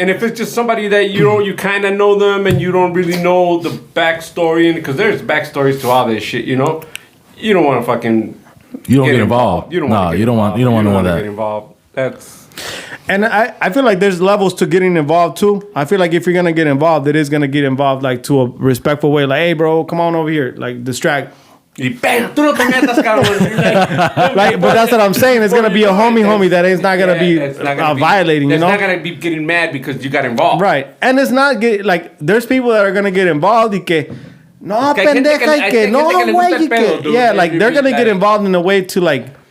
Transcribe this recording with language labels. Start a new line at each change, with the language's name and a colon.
English: and if it's just somebody that you kind of know them and you don't really know the backstory, and because there's backstories to all this shit, you know, you don't want to fucking. You don't get involved. You don't want to get involved. That's. And I feel like there's levels to getting involved too. I feel like if you're gonna get involved, it is gonna get involved like to a respectful way. Like, hey, bro, come on over here. Like, distract.
Spanish: Y bam, tú no te metas, cabrón.
English: Like, but that's what I'm saying. It's gonna be a homie that is not gonna be violating. You know, it's not gonna be getting mad because you got involved. Right, and it's not like there's people that are gonna get involved.
Spanish: Y que no pendeja y que
English: no güey y que yeah, like they're gonna get involved in a way to like.